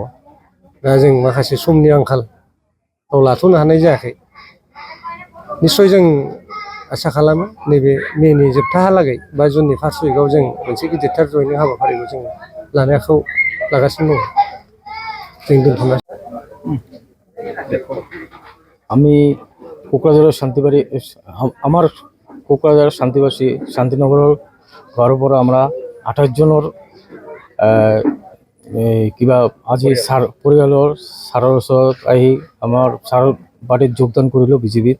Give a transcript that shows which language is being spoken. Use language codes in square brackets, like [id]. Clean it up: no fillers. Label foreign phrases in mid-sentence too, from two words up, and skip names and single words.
[brx] दा जों माखासे समनि आंखालाव लाथ'नो हानाय जायाखै। निस्सय जों आसा खालामो नैबे मेनि जोबथाहालागै बा जुननि 1 उइकआव जों मोनसे गिदिरथार जइनिं हाबाफारिखौ जों लानायखौ लागासिनो दङ। जों दोनथ'ना [as] আমি কোকৰাঝাৰৰ শান্তিবাড়ী আমাৰ কোকৰাঝাৰ শান্তিবাসী শান্তিনগৰৰ ঘৰৰ পৰা আমরা 28 জনৰ কিবা আজি ছাৰ পৰিয়ালৰ ছাৰৰ ওচৰত আহি আমাৰ ছাৰৰ পাৰ্টিত যোগদান কৰিলোঁ বিজেপিত।